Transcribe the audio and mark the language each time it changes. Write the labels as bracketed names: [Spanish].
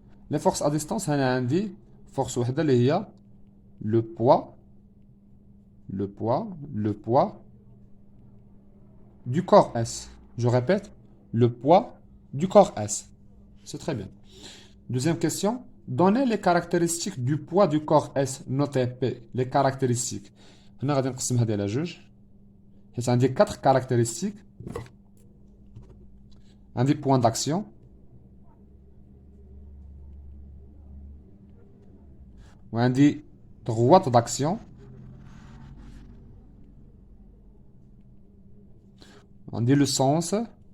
[French] Les forces à distance, [Arabic] أنا عندي [French] force [Arabic] وحدة اللي هي [French] le poids du corps S. Je répète, le poids du corps S. C'est très bien. Deuxième question. Donnez les caractéristiques du poids du corps S, notez P, les caractéristiques. [Arabic] هنا غادي نقسم هذه على جوج. حيت عندي [French] 4 caractéristiques. [Arabic] عندي [French] point d'action. [Arabic] وعندي [French] droite d'action. [Arabic] عندي [French] le sens.